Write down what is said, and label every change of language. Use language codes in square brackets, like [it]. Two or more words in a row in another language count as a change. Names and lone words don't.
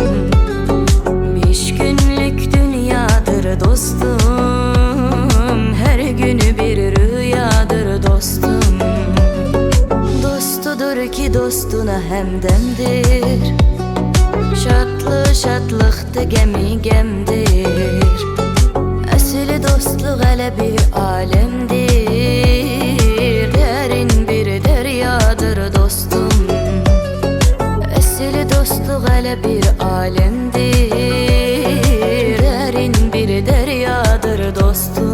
[tr] 5 günlük dünyadır dostum, her günü bir rüyadır dostum. Dostudur ki dostuna hemdemdir, şatlı şatlıktı gemi gemdir. [az] Əsli dostluq hələ bir alemdir, [tr] derin bir deryadır dostum. [az] Əsli dostluq hələ bir alemdir, [tr] derin bir deryadır dostum.